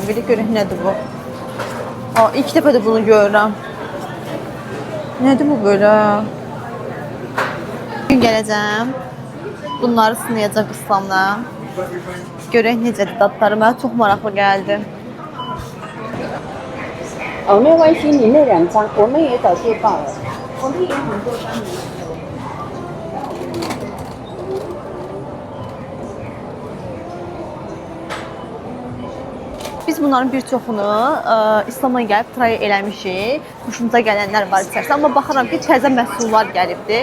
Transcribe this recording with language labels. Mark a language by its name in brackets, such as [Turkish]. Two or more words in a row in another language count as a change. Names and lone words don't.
[Azerbaijani] Bir də görək nədir bu? İlk dəfə də bunu görürəm. Nədir bu belə? Bir gün gələcəm. Bunları sınayacaq İslamla. Görək necədir dadları. Mənə çox maraqlı gəldi. [Chinese] 哦，没有关系，你那2张我们也早就报了。我们有很多张。 [Azerbaijani] Biz bunların bir çoxunu İslam'a gəlib try eləmişik. Xoşumuza gələnlər var içərisində. Amma baxıram ki, təzə məhsullar gəlibdi.